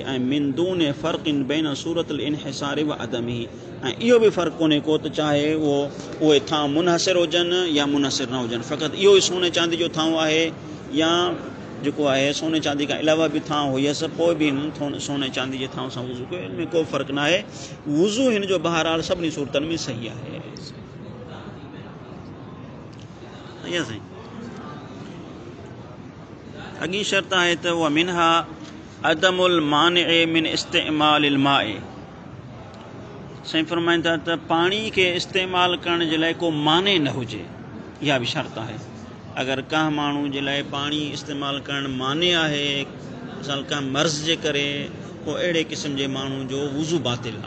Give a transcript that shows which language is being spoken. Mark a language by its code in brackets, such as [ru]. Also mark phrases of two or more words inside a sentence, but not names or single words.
[sd] ऐं [ar] من دون فرق بين صورة الانحصار وعدمه, [sd] ऐं इहो बि फ़र्क़ु कोन्हे को त चाहे उहे थांव मुनहसिर हुजनि या मुनहसिर न हुजनि, फ़क़ति इहो ई सोने चांदी जो थांव आहे या जेको आहे सोने चांदी खां अलावा बि थांव हुयसि, पोइ बि हिन सोने चांदी जे थांव सां वुज़ू कयो, हिन में को फ़र्क़ु न आहे। वुज़ू हिन जो बहरहाल सभिनी सूरतनि में सही आहे। साईं अॻी शर्त आहे त उहा [ar] منها عدم المانع من استعمال الماء. [sd] साईं फरमाइनि था त पाणी खे इस्तेमालु करण जे लाइ को माने न हुजे, इहा बि शर्त आहे। अगरि कंहिं माण्हू जे लाइ पाणी इस्तेमालु करणु माने आहे, मिसाल कंहिं मर्ज़ जे करे, पोइ अहिड़े क़िस्म जे माण्हू जो वुज़ू बातिल आहे।